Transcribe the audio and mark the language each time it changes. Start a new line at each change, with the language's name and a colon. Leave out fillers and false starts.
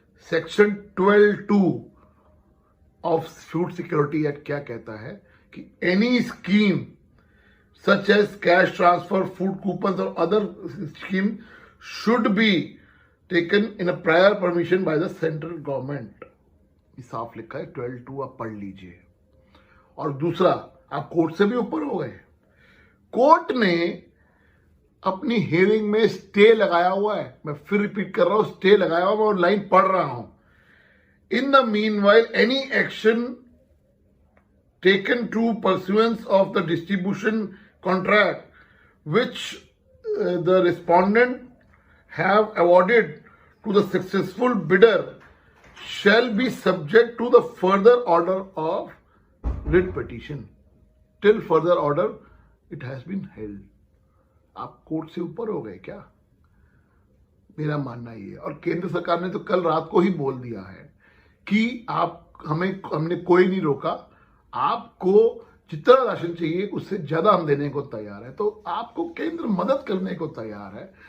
English: section 12(2) of food security act
Hindi: क्या कहता है कि
English: Any scheme such as cash transfer, food coupon और other scheme should be taken in a prior permission by the central government.
Hindi: साफ लिखा है, 12(2) आप पढ़ लीजिए। और दूसरा, आप कोर्ट से भी ऊपर हो गए। कोर्ट ने अपनी हियरिंग में स्टे लगाया हुआ है। मैं फिर रिपीट कर रहा हूं, स्टे लगाया हुआ, मैं और लाइन पढ़ रहा हूं।
English: In the meanwhile any action taken to pursuance of the distribution contract which the respondent have awarded to the successful bidder shall be subject to the further order of writ petition till further order it has been held।
Hindi: आप court से ऊपर हो गए क्या? मेरा मानना ये है। और केंद्र सरकार ने तो कल रात को ही बोल दिया है कि हमने कोई नहीं रोका, आपको जितना राशन चाहिए उससे ज्यादा हम देने को तैयार है। तो आपको केंद्र मदद करने को तैयार है।